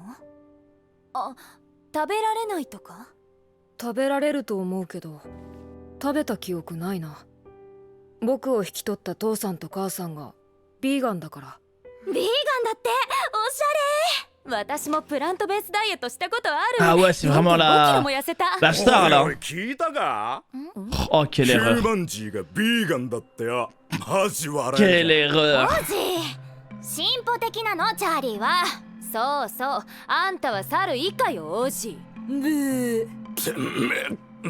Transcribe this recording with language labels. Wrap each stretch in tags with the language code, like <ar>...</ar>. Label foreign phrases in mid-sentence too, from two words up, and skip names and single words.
<ja>あ、食べられないとか？食べられると思うけど食べた記憶ないな。僕を引き取った父さんと母さんがビーガンだから。ビーガンだって？おしゃれ。私もプラントベースダイエットしたことある。</ja> <fr>Ah ouais, c'est vraiment la star là.</fr> <ja>聞いたか？</ja> <fr>Oh, quelle</fr> <ja>ヒュ</ja> <fr>erreur.</fr> <ja>ーマンジーがビーガンだってよ。マジ笑える。</ja> <fr>Quelle erreur.</fr> <ja>王子、進歩的なのチャーリーは。そうそう、あんたは猿以下よ王子。ブー。てめ</ja>